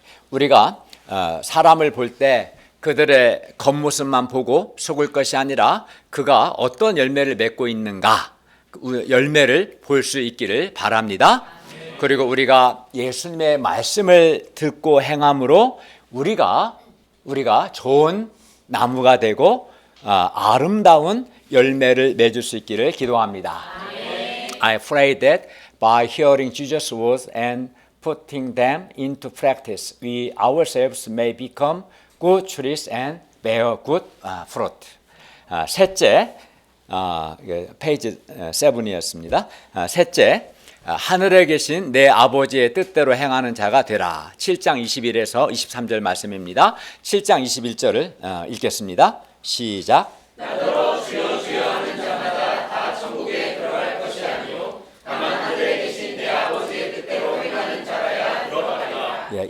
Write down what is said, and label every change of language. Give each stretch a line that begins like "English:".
Korean: 우리가 사람을 볼 때 그들의 겉모습만 보고 속을 것이 아니라 그가 어떤 열매를 맺고 있는가, 열매를 볼 수 있기를 바랍니다. 그리고 우리가 예수님의 말씀을 듣고 행함으로 우리가 좋은 나무가 되고 아름다운 열매를 맺을 수 있기를 기도합니다.
English: I pray that by hearing Jesus' words and putting them into practice, we ourselves may become good trees and bear good fruit.
Korean: 셋째, 페이지 7이었습니다. 셋째, 하늘에 계신 내 아버지의 뜻대로 행하는 자가 되라. 7장 21에서 23절 말씀입니다. 7장 21절을 읽겠습니다. 시작. 나더러 주여 주여 하는 자마다 다 천국에 들어갈 것이 아니요 다만 하늘에 계신 내 아버지의 뜻대로 행하는 자라야 들어가리라.